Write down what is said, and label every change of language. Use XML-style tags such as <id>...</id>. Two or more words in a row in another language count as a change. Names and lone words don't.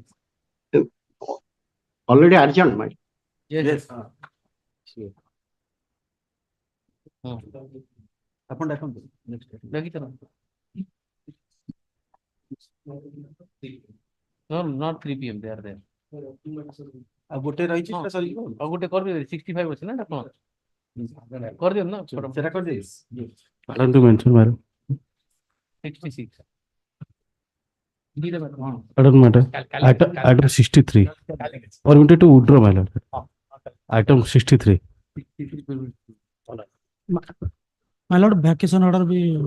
<en>Already urgent, my lord. Yes. No, not 3 p.m. They are there.</en> <or>ଗୋଟେ ରହିଛି ସେଟା ସରିଯିବ ଆଉ ଗୋଟେ କରିଦେବେ 65 ଅଛି ନା ଆପଣ କରିଦିଅ ନା ସେଟା କରିଦେବି</or> <en>Pardon to mention, madam. 66 Pardon, madam. Item 63. Permitted to withdraw, my lord. Item 63. My lord, vacation order be.</en>